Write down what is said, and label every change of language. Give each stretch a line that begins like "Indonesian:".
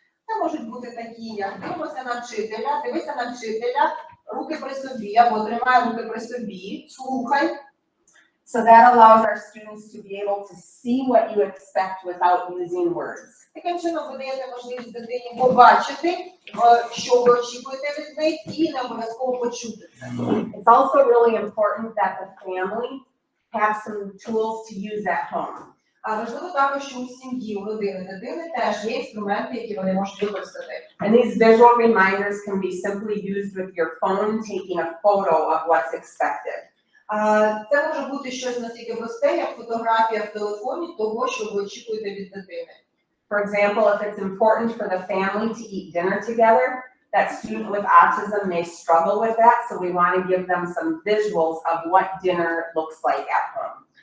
Ukrainian: Це можуть бути такі, як дивися на вчителя, руки при собі, або тримай руки при собі, слухай.
English: So that allows our students to be able to see what you expect without using words.
Ukrainian: Таким чином ви даєте можливість дитині побачити, що ви очікуєте від них, і не обов'язково почути це.
English: It's also really important that the family have some tools to use at home.
Ukrainian: А важливо також, що у сім'ї, у родини, дитини теж є інструменти, які вони можуть використати.
English: And these visual reminders can be simply used with your phone, taking a photo of what's expected.
Ukrainian: Це може бути щось настільки просте, як фотографія в телефоні того, що ви очікуєте від дитини.
English: For example, if it's important for the family to eat dinner together, that student with autism may struggle with that, so we want to give them some visuals of what dinner looks like at home.